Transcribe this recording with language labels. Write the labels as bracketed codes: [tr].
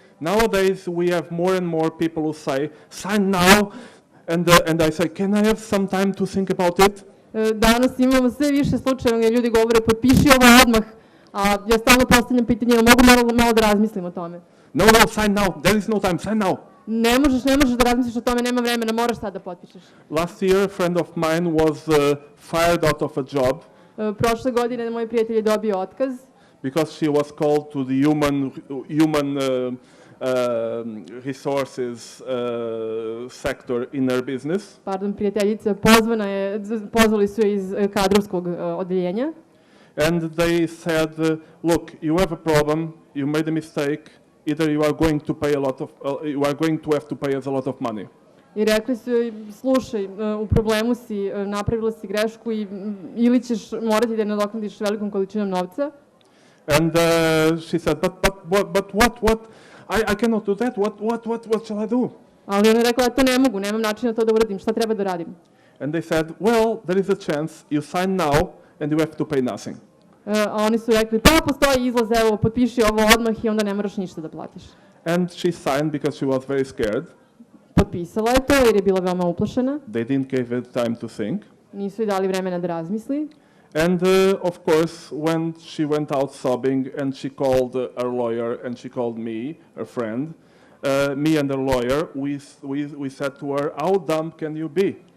[en] Nowadays, we have more and more people who say, sign now, and I say, can I have some time to think about it? [sr] Danas imamo sve više slučajeva gdje ljudi govore potpiši ovo odmah, a ja stalno postavljam pitanje, mogu malo da razmislim o tome. [en] No, sign now, there is no time, sign now. [sr] Ne možeš da razmisliš o tome, nema vremena, moraš sad da potpišeš. [en] Last year, a friend of mine was fired out of a job [sr] Prošle godine moj prijatelj je dobio otkaz, [en] because she was called to the human resources sector in her business. [sr] pardon, prijateljica, pozvali su je iz kadrovskog odeljenja. [en] And they said, look, you have a problem, you made a mistake, either you are going to pay you are going to have to pay us a lot of money. [sr] I rekli su joj, slušaj, u problemu si, napravila si grešku ili ćeš morati da je nadoknadiš velikom količinom novca. [en] And she said, but what? I cannot do that. What shall I do? [sr] Ali ona je rekla, ja to ne mogu, nemam načina to da uradim, šta treba da radim? [en] And they said, well, there is a chance, you sign now and you have to pay nothing. [sr] A oni su rekli, pa postoji izlaz, evo, potpiši ovo odmah i onda ne moraš ništa da platiš. [en] And she signed because she was very scared. [sr] Potpisala je to jer je bila veoma uplašena, [en] They didn't give her time to think. [sr] nisu joj dali vremena da razmisli. [en] And of course, when she went out sobbing and she called her lawyer and she called me, her friend, me and her lawyer, we said to her, how dumb can you be?